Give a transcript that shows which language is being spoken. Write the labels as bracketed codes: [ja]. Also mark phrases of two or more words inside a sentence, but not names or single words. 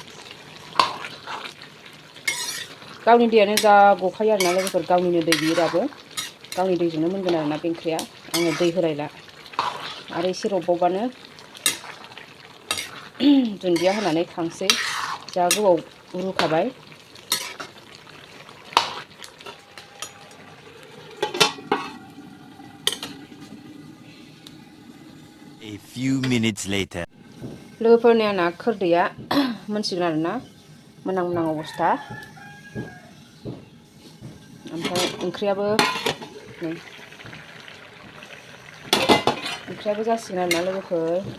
[brx] गावनि दैयानो जा गखायो आरोना लोगोफोर, गावनिनो दै बियो दाबो। गावनि दैजोंनो मोनगोन आरोना बे ओंख्रिया। आङो दै होलायला। आरो एसे रबबावबानो दुन्दिया होनानै खांसै। जा गोबाव रुखाबाय। [en] A few minutes later. [brx] लोगोफोरनि आंना खोरदैया मोनसिगोन आरोना, मोनहां मोनहां अबस्था। ओमफ्राय ओंख्रियाबो नै ओंख्रियाबो जासिगोन आरोना लोगोफोर।